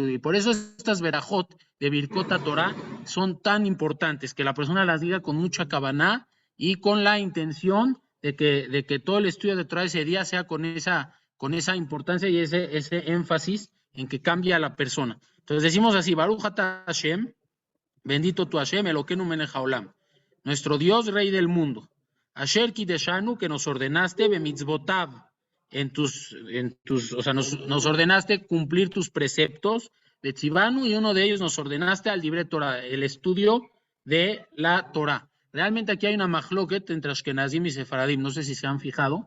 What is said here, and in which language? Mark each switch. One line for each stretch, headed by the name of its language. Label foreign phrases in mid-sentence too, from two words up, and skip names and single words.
Spanish: Y por eso estas verajot de Birkot Torah son tan importantes, que la persona las diga con mucha kavaná y con la intención de que todo el estudio de Torah ese día sea con esa importancia y ese énfasis en que cambia a la persona. Entonces decimos así,
Hebrew: ברוך אתה השם,
Spanish: bendito tu Hashem,
Hebrew: אלוקינו מלך העולם,
Spanish: nuestro Dios, Rey del mundo.
Hebrew: אשר קדשנו,
Spanish: que nos ordenaste, bemitzvotav, o sea, nos ordenaste cumplir tus preceptos, betzivanu, y uno de ellos nos ordenaste al libre Torah, el estudio de la Torah. Realmente aquí hay una mahloket entre Ashkenazim y Sefaradim, no sé si se han fijado.